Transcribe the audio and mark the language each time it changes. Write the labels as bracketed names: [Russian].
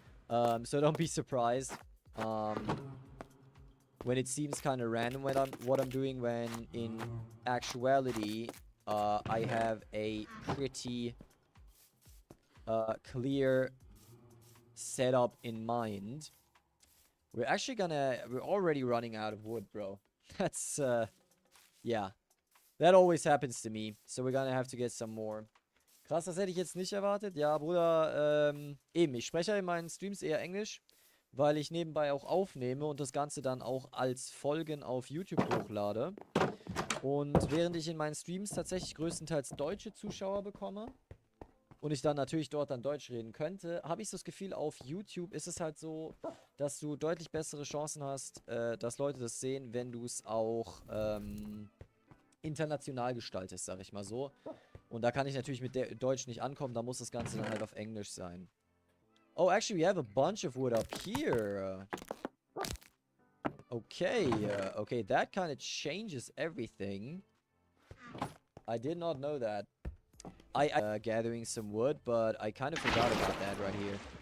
[English] So don't be surprised when it seems kind of random what I'm doing, when in actuality I have a pretty clear setup in mind. We're already running out of wood, bro. That's yeah. That always happens to me. So we're gonna have to get some more. [German] Krass, das hätte ich jetzt nicht erwartet. Ja, Bruder, eben, ich spreche ja in meinen Streams eher Englisch, weil ich nebenbei auch aufnehme und das Ganze dann auch als Folgen auf YouTube hochlade. Und während ich in meinen Streams tatsächlich größtenteils deutsche Zuschauer bekomme und ich dann natürlich dort dann Deutsch reden könnte, habe ich so das Gefühl, auf YouTube ist es halt so, dass du deutlich bessere Chancen hast, dass Leute das sehen, wenn du es auch international gestaltest, sag ich mal so. Und da kann ich natürlich mit Deutsch nicht ankommen, da muss das Ganze dann halt auf Englisch sein. [English] Oh, actually, we have a bunch of wood up here. Okay, okay, that kind of changes everything. I did not know that. I gathering some wood, but I kind of forgot about that right here.